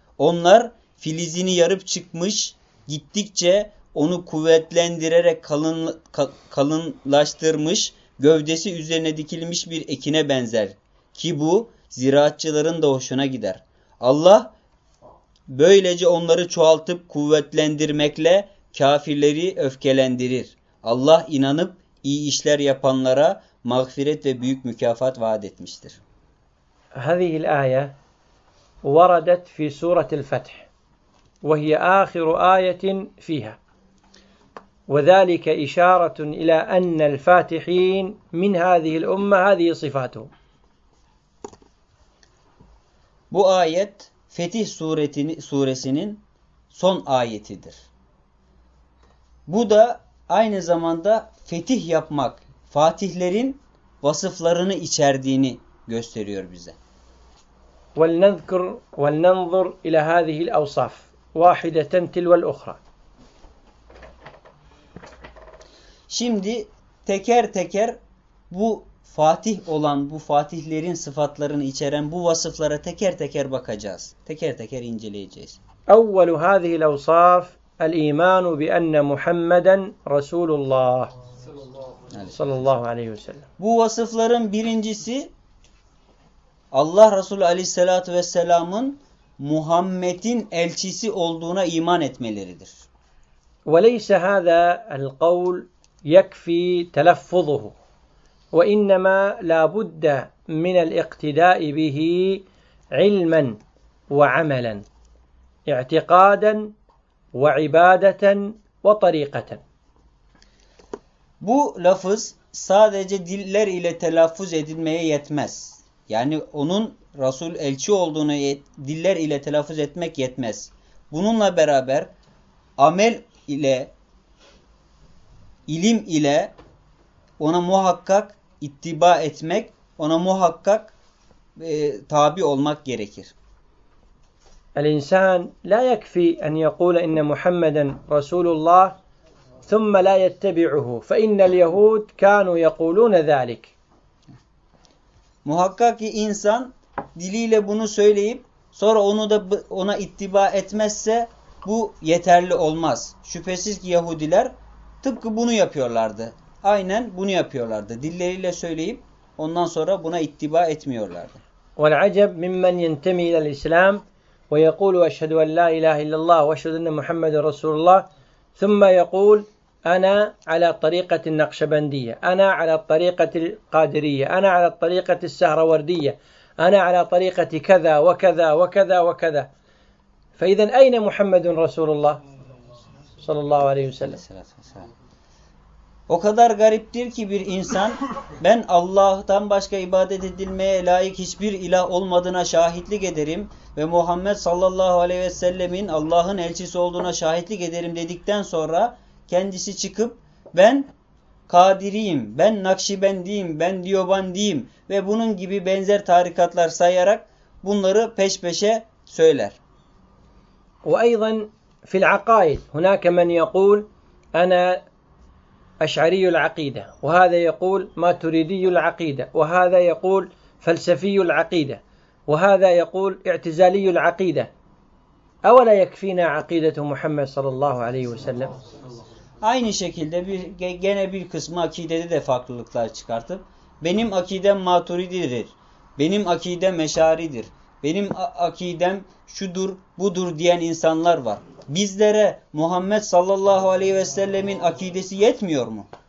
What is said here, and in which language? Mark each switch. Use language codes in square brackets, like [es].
[tr] Onlar filizini yarıp çıkmış, gittikçe onu kuvvetlendirerek kalınlaştırmış, gövdesi üzerine dikilmiş bir ekine benzer ki bu, ziraatçıların da hoşuna gider. Allah böylece onları çoğaltıp kuvvetlendirmekle kafirleri öfkelendirir. Allah inanıp iyi işler yapanlara mağfiret ve büyük mükafat vaat etmiştir. [ar] هذه الآية وردت في سورة الفتح وهي آخر آية فيها وذلك إشارة إلى أن الفاتحين من هذه الأمة هذه صفاتهم. [tr] Bu ayet Fetih suresinin son ayetidir. Bu da aynı zamanda fetih yapmak, fatihlerin vasıflarını içerdiğini gösteriyor bize. [ar] وَلْنَذْكُرْ وَلْنَنْظُرْ اِلَى هَذِهِ الْاَوْصَافِ وَاحِدَةً تِلْوَ الْاُخْرَى [tr] Şimdi teker teker bu Fatih olan bu fatihlerin sıfatlarını içeren bu vasıflara teker teker bakacağız. Teker teker inceleyeceğiz. [ar] أول هذه الأوصاف الإيمان بأن محمداً رسول الله صلى الله عليه وسلم. [tr] Bu vasıfların birincisi Allah Resulü Aleyhissalatu Vesselam'ın Muhammed'in elçisi olduğuna iman etmeleridir. [ar] وليس هذا القول يكفي تلفظه. وإنما لابد من الاقتداء به علما وعملا اعتقادا وعبادة وطريقة. [tr] Bu lafız sadece diller ile telaffuz edilmeye yetmez. Yani onun Resul elçi olduğunu diller ile telaffuz etmek yetmez. Bununla beraber amel ile ilim ile ona muhakkak ittiba etmek, ona muhakkak tabi olmak gerekir. [ar] الإنسان لا يكفي أن يقول إن محمدًا رسول الله ثم لا يتبعه فإن اليهود كانوا يقولون ذلك. [tr] Muhakkak ki insan diliyle bunu söyleyip sonra onu da ona ittiba etmezse bu yeterli olmaz. Şüphesiz ki Yahudiler tıpkı bunu yapıyorlardı. Aynen bunu yapıyorlardı. Dilleriyle söyleyip ondan sonra buna ittiba etmiyorlardı. [ar] وَالْعَجَبْ مِمَّنْ يَنْتَمِي إِلَى الْإِسْلَامِ وَيَقُولُ وَاَشْهَدُ أَنْ لَا إِلَٰهِ إِلَّا اللَّهِ وَاَشْهَدُ أَنَّ مُحَمَّدَ رَسُولُ اللَّهِ ثُمَّ يَقُولُ أَنَا عَلَى طَرِيقَةِ النَّقْشَبَنْدِيَّةِ أَنَا عَلَى طَرِيقَةِ الْقَادِرِيَّةِ أَنَا عَلَى طَرِيقَةِ السَّهْرَوَرْدِيَّةِ أنا على طريقة كذا وكذا وكذا وكذا. فإذا أين محمد رسول الله صلى الله عليه وسلم؟ [tr] O kadar gariptir ki bir insan, ben Allah'tan başka ibadet edilmeye layık hiçbir ilah olmadığına şahitlik ederim ve Muhammed sallallahu aleyhi ve sellemin Allah'ın elçisi olduğuna şahitlik ederim dedikten sonra kendisi çıkıp ben Kadiriyim, ben Nakşibendiyim, ben Diyobandiyim ve bunun gibi benzer tarikatlar sayarak bunları peş peşe söyler. [ar] وَاَيْضًا فِي الْعَقَائِدِ هُنَاكَ مَنْ يَقُولْ اَنَا أشعري العقيدة وهذا يقول ماتريدي العقيدة وهذا يقول فلسفي العقيدة وهذا يقول اعتزالي العقيدة أولا يكفينا عقيدة محمد صلى الله عليه وسلم [tr] Aynı şekilde bir gene bir kısmı akidede de farklılıklar çıkartıp benim akidem Maturidi'dir. Benim akidem Eş'aridir. Benim akidem şudur, budur diyen insanlar var. Bizlere Muhammed sallallahu aleyhi ve sellemin akidesi yetmiyor mu?